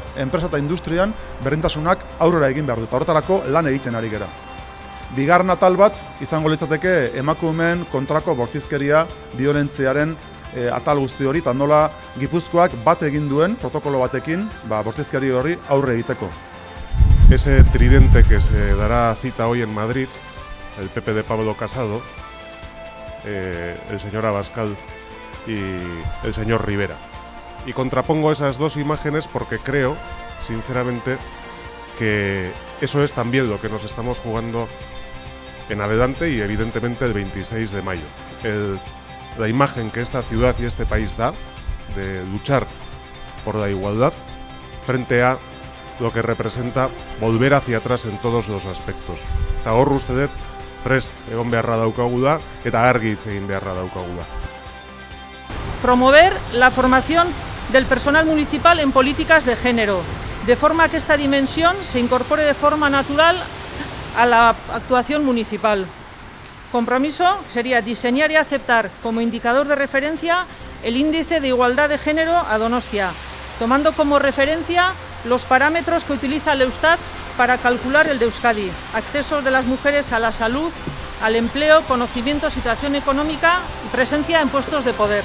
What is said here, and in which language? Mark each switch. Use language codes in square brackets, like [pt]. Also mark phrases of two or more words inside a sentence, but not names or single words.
[eu] Enpresa eta industrian berdintasunak aurrera egin behar du, eta horretarako lan egiten ari gera. Bigarren atal bat izango litzateke emakumeen kontrako bortizkeria biolentziaren atal guzti hori, eta nola Gipuzkoak bat egin duen protokolo batekin bortizkeri hori aurre egiteko. [es] Ese tridente que se dará cita hoy en Madrid, el PP de Pablo Casado, el señor Abascal y el señor Rivera. Y contrapongo esas dos imágenes porque creo, sinceramente, que eso es también lo que nos estamos jugando en adelante y evidentemente el 26 de mayo. La imagen que esta ciudad y este país da de luchar por la igualdad frente a lo que representa volver hacia atrás en todos los aspectos. [eu] Eta hor uste dut prest egon beharra daukagu da eta argi hitz egin beharra daukagu da. [es] Promover la formación del personal municipal en políticas de género, de forma que esta dimensión se incorpore de forma natural a la actuación municipal. Compromiso sería diseñar y aceptar como indicador de referencia el índice de igualdad de género a Donostia, tomando como referencia los parámetros que utiliza el Eustat para calcular el de Euskadi: acceso de las mujeres a la salud, al empleo, conocimiento, situación económica y presencia en puestos de poder.